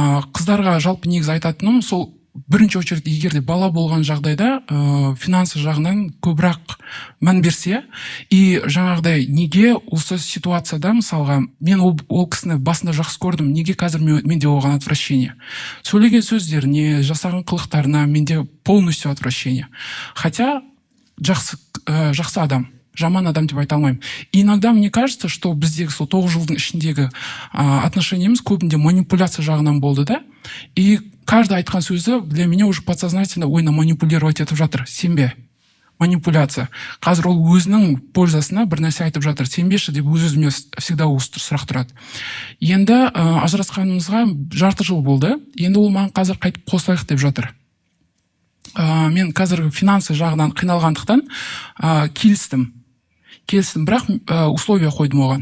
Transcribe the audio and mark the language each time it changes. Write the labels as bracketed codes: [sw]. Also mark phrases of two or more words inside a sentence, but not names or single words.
[kk] Қыздарға жалпы негізі айтатыным, сол бірінші очередь егер де бала болған жағдайда финансы жағынан көбірек мән берсе, и жаңағыдай неге осы ситуацияда мысалға мен ол кісіні басында жақсы көрдім, неге қазір менде оған отвращение, сөйлеген сөздеріне, жасаған қылықтарына менде [ru] полностью отвращение, [kk] хотя жақсы адам, жаман адам деп айта алмаймын. [ru] Иногда мне кажется, что [kk] біздегі сол 9 жылдың ішіндегі отношениеміз көбінде манипуляция жағынан болды да, [ru] и каждый [kk] айтқан сөзі [ru] для меня уже подсознательно [kk] ойына манипулировать етіп жатыр. Сенбе. Манипуляция. Қазір ол өзінің пользасына бір нәрсе айтып жатыр. Сенбеші деп өз-өзіме всегда сұрақ тұрады. Енді ажырасқанымызға жарты жыл болды. Енді ол маған қазір қайтып қосылайық деп жатыр. Мен қазір финансы жағынан қиналғандықтан келістім, бірақ условия қойдым оған.